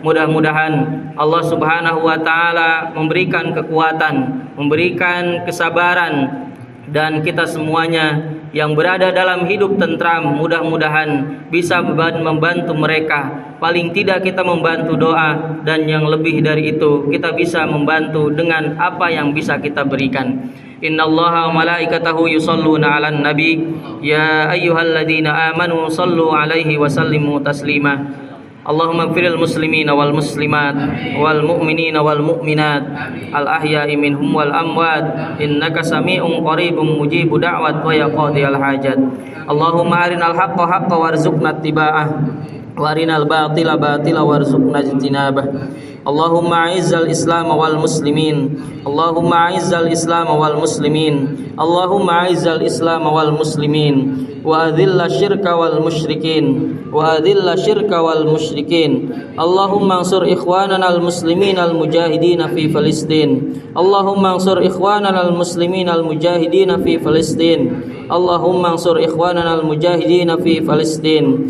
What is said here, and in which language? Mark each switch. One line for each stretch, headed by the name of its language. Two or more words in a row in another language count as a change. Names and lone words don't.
Indonesian: Mudah-mudahan Allah
Arabic: سبحانه وتعالى
Indonesian: memberikan kekuatan, memberikan kesabaran, dan kita semuanya yang berada dalam hidup tentram mudah-mudahan bisa membantu mereka. Paling tidak kita membantu doa, dan yang lebih dari itu kita bisa membantu dengan apa yang bisa kita berikan.
Arabic: إن الله وملائكته يصلون على النبي يا أيها الذين آمنوا صلوا عليه وسلموا تسليما. اللهم اغفر للمسلمين والمسلمات والمؤمنين والمؤمنات الأحياء منهم والأموات إنك سميع قريب مجيب الدعوات ويا قاضي الحاجات. اللهم أرنا الحق حقا وارزقنا اتباعه وأرنا الباطل باطلا وارزقنا اجتنابه. اللهم أعز الإسلام والمسلمين، اللهم أعز الإسلام والمسلمين، اللهم أعز الإسلام والمسلمين، وأذل الشرك والمشركين، وأذل الشرك والمشركين. اللهم انصر إخواننا المسلمين المجاهدين في فلسطين، اللهم انصر إخواننا المسلمين المجاهدين في فلسطين، اللهم انصر إخواننا المجاهدين في فلسطين.